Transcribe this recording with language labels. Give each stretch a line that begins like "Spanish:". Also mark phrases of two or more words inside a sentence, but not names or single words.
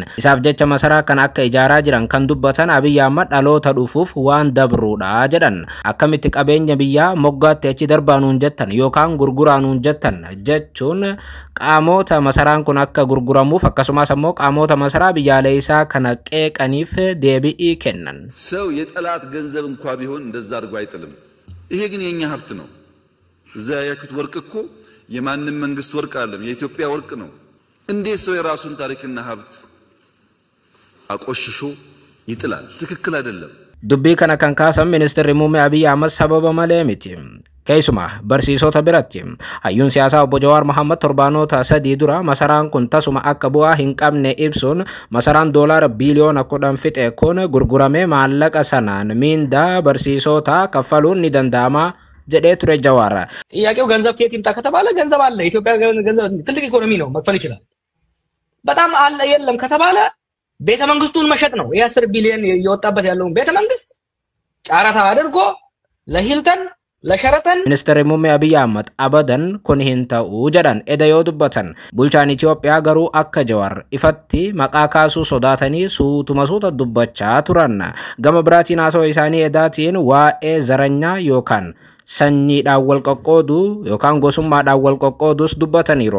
Oromo: Isaaf jecha masaraa kana akka ijaaraa jiran kan dubbatan Abiyyi Ahmad dhaloota dhufuuf waan dabruudha jedhan. Akkamitti qabeenya biyyaa moggaatti achi darbaanuun jettan yookaan gurguraanuun jettan jechuun qaamota masaraan kun akka gurguramuuf akkasumas ammoo qaamota masaraa biyyaalessaa kana qeeqaniif deebii kennan.
Amharic: ሰው የጠላት ገንዘብ እንኳን ቢሆን እንደዛ አድርጎ አይጥልም። ይሄ ግን የኛ ሀብት ነው። እዛ ያኩት ወርቅ እኮ የማንም መንግስት ወርቅ አይደለም፣ የኢትዮጵያ ወርቅ ነው። እንዴት ሰው የራሱን ታሪክና ሀብት አቆሽሾ ይጥላል? ትክክል አይደለም።
Oromo: Dubbii kana kan kaasan ministeerri muummee Abiyyi Ahmad sababa malee miti. Keessuma barsiisota biratti hayyuun siyaasaa obbo Jawaar Mohaammed torbaanota 3 dura masaraan kun tasuma akka bu'aa hin qabne ibsuun masaraan doolaara biiliyoona 10 fixe kun gurguramee maallaqa sanaan miindaa barsiisota kaffaluun ni danda'ama jedhee ture Jawaar.
Amharic: ጥያቄው ገንዘብ ከየት ይምጣ ከተባለ ገንዘብ አለ። ኢትዮጵያ ገንዘብ ትልቅ ኢኮኖሚ ነው፣ መክፈል ይችላል። በጣም አለ የለም ከተባለ ቤተ መንግስቱን መሸጥ ነው። የ10 ቢሊዮን የወጣበት ያለው ቤተ መንግስት ጫራታ አድርጎ ለሂልተን ለሸረተን
Oromo: Ministeerri muummee Abiyyi Ahmad abadan kun hin ta'u jedhan edayoo dubbatan. Bulchaan Itoophiyaa garuu akka Jawaar ifatti maqaa kaasuu sodaatanii suuta dubbachaa turan. Gama biraatiin haasawaa isaanii edaatiin waa'ee zaranyaa yookaan sanyiidhaan wal qoqqooduu yookaan gosummaadhaan wal qoqqooduus dubbataniiru.